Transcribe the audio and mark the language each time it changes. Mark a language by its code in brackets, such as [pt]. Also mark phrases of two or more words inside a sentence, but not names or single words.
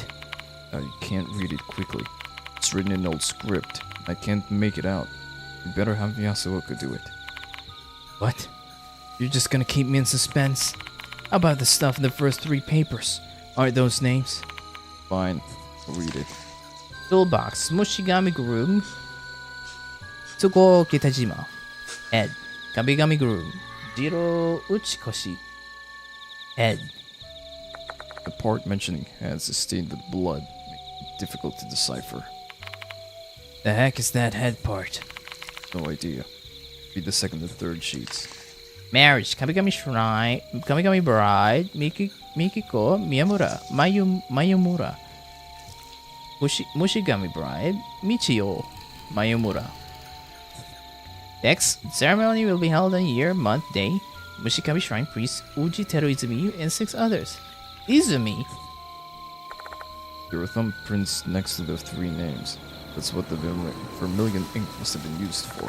[en] You can't read it quickly. It's written in old script. I can't make it out. You better have Yasuoka do it. What? You're just gonna keep me in suspense? How about the stuff in the first 3 papers? Aren't those names? Fine, I'll read it. Toolbox, Mushigami Groom, Tsuko Kitajima, Ed, Kamigami Groom, Jiro Uchikoshi, Ed. The part mentioning heads is stained with blood, making it difficult to decipher. The heck is that head part? No idea. Read the second and third sheets. Marriage, Kamigami Shrine, Kamigami Bride, Mikiko, Miyamura, Mayumura. Mushigami Bride, Michio, Mayumura. Next, ceremony will be held on year, month, day. Mushigami Shrine priest Uji Teru Izumi and 6 others. Izumi? There are thumbprints next to the 3 names. That's what the vermilion ink must have been used for.